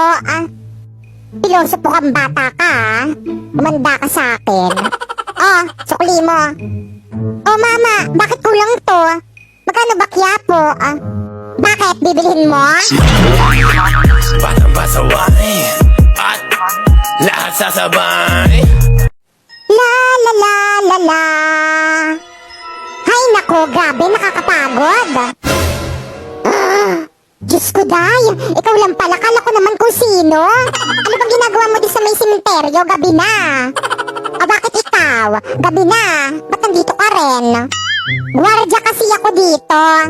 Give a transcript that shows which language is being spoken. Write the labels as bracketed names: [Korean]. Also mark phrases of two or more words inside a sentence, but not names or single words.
[Filipino] Pilosopo kang bata ka Umanda ka sa akin. Sukli mo. Mama, bakit kulang to? Magkano ba kyapo? Bakit? Bibilhin mo? Parang pasaway at lahat sasabay. La la la la la. Hay nako, grabe, nakakapagod. Diyos ko, Day, ikaw lang pala, kala ko naman kung sino. Ano bang ginagawa mo di sa may simenteryo? Gabi na. Bakit ikaw? Gabi na. Ba't nandito ka rin? Gwardiya kasi ako dito.